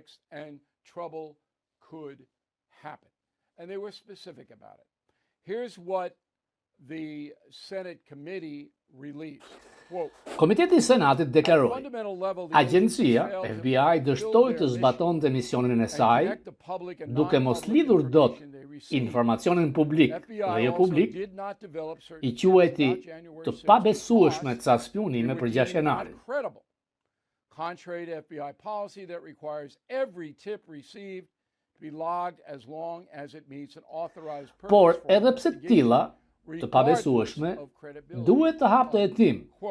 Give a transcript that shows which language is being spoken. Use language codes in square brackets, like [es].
[en] And trouble could happen. And they were specific about it. Here's what the Senate committee released. Quote, [sq] Komiteti i Senatit deklaroi: Agjencia FBI dështoi të zbatonte misionin e saj, duke mos lidhur dot informacionin publik dhe jo publik, i quajti të pabesueshme ca spionime për 6 janarin. [en] Contrary to FBI policy that requires every tip received to be logged as long as it meets an authorized purpose. [sq] Por edhe pse të tilla të pabesueshme duhet të hapte hetim.